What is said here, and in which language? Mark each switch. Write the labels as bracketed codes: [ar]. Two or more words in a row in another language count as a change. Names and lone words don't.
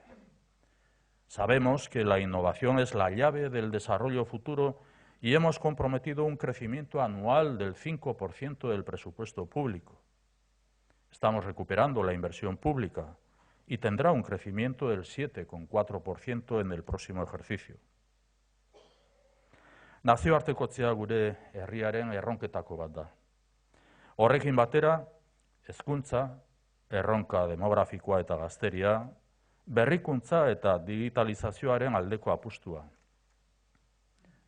[es] Sabemos que la innovación es la llave del desarrollo futuro y hemos comprometido un crecimiento anual del 5% del presupuesto público. Estamos recuperando la inversión pública y tendrá un crecimiento del 7,4% en el próximo ejercicio. [eu] Nazioartekotzea gure herriaren erronketako bat da. Horrekin batera, hezkuntza, erronka demografikoa eta gazteria, berrikuntza eta digitalizazioaren aldeko apustua.